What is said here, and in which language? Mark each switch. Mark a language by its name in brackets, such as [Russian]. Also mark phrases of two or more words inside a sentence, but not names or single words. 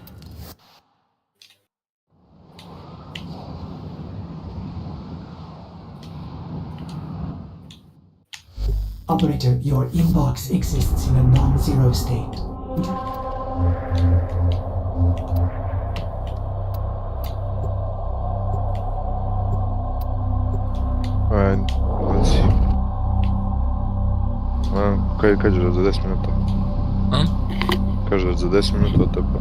[English] Operator, your inbox exists in a non-zero state. [Serbian] Kaže da za 10 minuta. A? Kaže da za 10 minuta od tebe.